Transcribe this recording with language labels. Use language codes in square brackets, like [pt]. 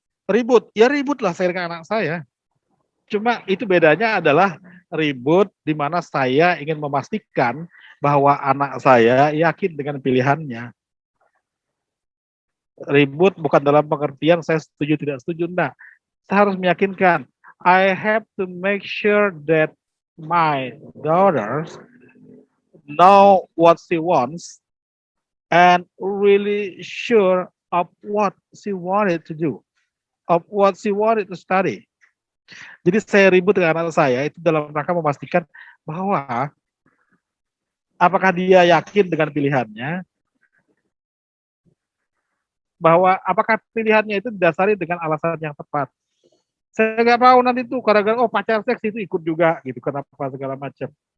[id] Ribut, ya ributlah saya dengan anak saya. Cuma itu bedanya adalah ribut di mana saya ingin memastikan bahwa anak saya yakin dengan pilihannya. Ribut bukan dalam pengertian saya setuju tidak setuju, enggak. Saya harus meyakinkan, [en] I have to make sure that my daughters know what she wants and really sure of what she wanted to do, of what she wanted to study. [id] Jadi saya ribut dengan anak saya itu dalam rangka memastikan bahwa apakah dia yakin dengan pilihannya, bahwa apakah pilihannya itu didasari dengan alasan yang tepat. Saya nggak mau nanti tuh gara-gara oh pacar seks itu ikut juga gitu, kenapa segala macam.